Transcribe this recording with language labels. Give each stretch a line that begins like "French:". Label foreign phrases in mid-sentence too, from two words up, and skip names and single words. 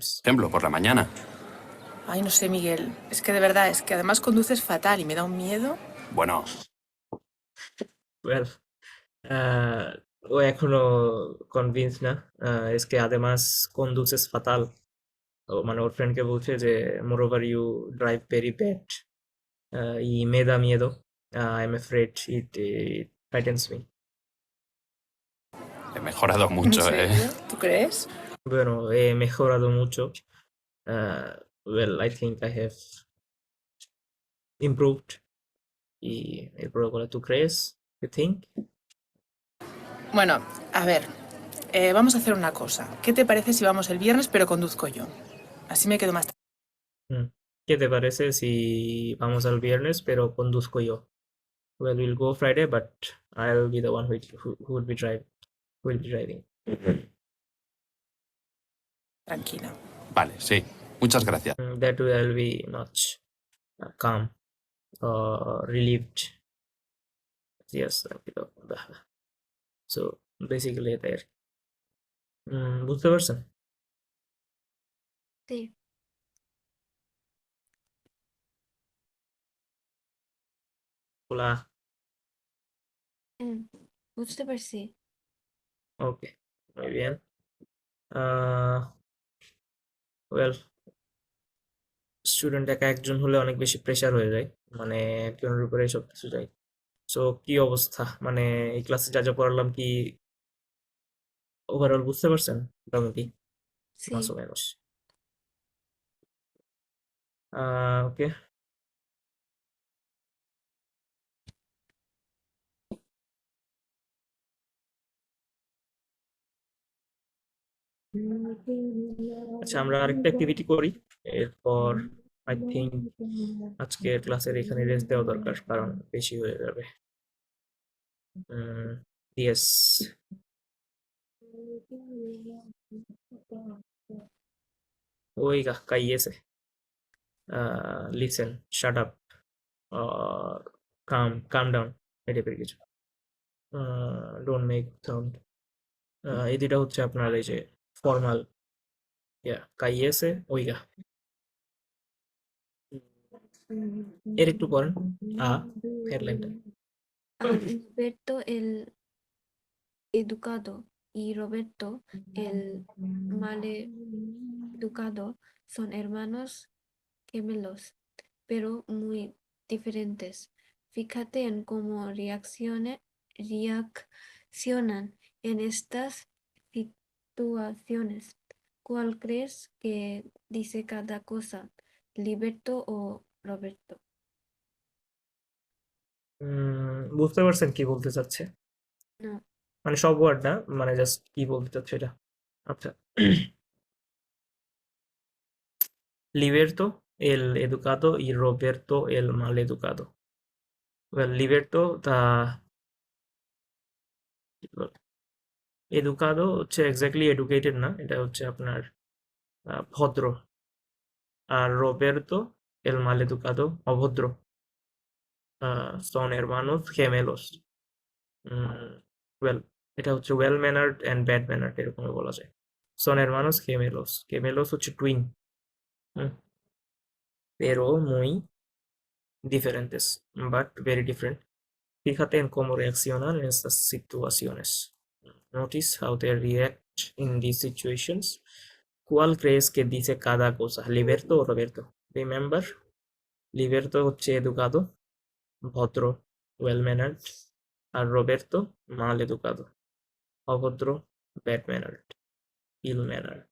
Spanish: Por la mañana. Ay, no sé, Miguel. Es que de verdad, es que además conduces fatal y me da un miedo. Bueno,
Bangla: well ও এখনো কনভিন্স না
Spanish: es que además conduces fatal
Bangla: ও মানে ওর ফ্রেন্ডকে বলছে যে
English: moreover you drive very bad
Spanish: y me da miedo
English: I'm afraid it frightens me
Spanish: he mejorado ¿En mucho, serio? ¿Tú crees? bueno he mejorado mucho
English: well I think I have improved
Spanish: y el protocolo ¿tú crees?
English: You think?
Spanish: Bueno, a ver, vamos a hacer una cosa. ¿Qué te parece si vamos el viernes pero conduzco yo? Así me quedo más... ¿Qué te parece si vamos al viernes pero conduzco yo?
English: Well, we'll go Friday, but I'll be the one who will be driving.
Spanish: tranquila. Vale, sí. Muchas gracias.
English: That way I'll be much calm or relieved. Yes, so basically there.
Bangla: বুঝতে পারছেন?
Spanish: Sí. Hola.
Bangla: বুঝতে পারছি
Spanish: Okay, muy bien.
English: Well,
Bangla: স্টুডেন্ট একা একজন হলে অনেক বেশি প্রেশার হয়ে যায় মানে একজনের উপরে সব কিছু যায় সো কি অবস্থা মানে এই ক্লাসে যা যা পড়ালাম কি ওভারঅল বুঝতে পারছেন মোটামুটি
Spanish: Sí. más o menos
Bangla: ওকে আচ্ছা আমরা আরেকটা অ্যাক্টিভিটি করি এরপর
English: I think
Bangla: আজকে ক্লাসের এখানে রেস্ট দেওয়া দরকার কারণ বেশি হয়ে যাবে ইয়েস
Spanish: Oiga, cállese.
English: Listen, shut up. calm down
Bangla: এই টাইপের কিছু।
English: don't make sound.
Bangla: এই দুইটা হচ্ছে আপনার এই যে ফর্মাল, কাইয়েছে ওইগা। এর একটু পড়েন হেডলাইনটা।
Spanish: Alberto el educado y Roberto el maleducado son hermanos gemelos, pero muy diferentes. Fíjate en cómo reaccionan en estas situaciones. ¿Cuál crees que dice cada cosa, Liberto o Roberto?
Bangla: বুঝতে পারছেন কি বলতে চাচ্ছে?
Spanish: No.
Bangla: মানে সব ওয়ার্ড না, মানে জাস্ট কি বলতে চাচ্ছে এটা। আচ্ছা।
Spanish: Liberto el educado y Roberto el maleducado.
Bangla: Well, Liberto এডুকাদো হচ্ছে
English: exactly educated
Bangla: না, এটা হচ্ছে আপনার ভদ্র। আর রোবের্তো
Spanish: el maleducado
Bangla: অভদ্র।
Spanish: সন hermanos gemelos।
Bangla: ওয়েল, এটা হচ্ছে
English: well mannered and bad mannered
Bangla: এরকম বলা যায়।
Spanish: সন hermanos gemelos, gemelos হচ্ছে টুইন। pero muy diferentes,
English: but very different.
Spanish: Fíjate en cómo reaccionan en estas situaciones.
English: Notice how they react in these situations.
Spanish: ¿Cuál crees que dice cada cosa? ¿Liberto o Roberto? Remember, Liberto হচ্ছে educado, ভদ্র,
English: well mannered,
Spanish: আর Roberto mal educado,
Bangla: অভদ্র,
English: bad mannered, ill mannered.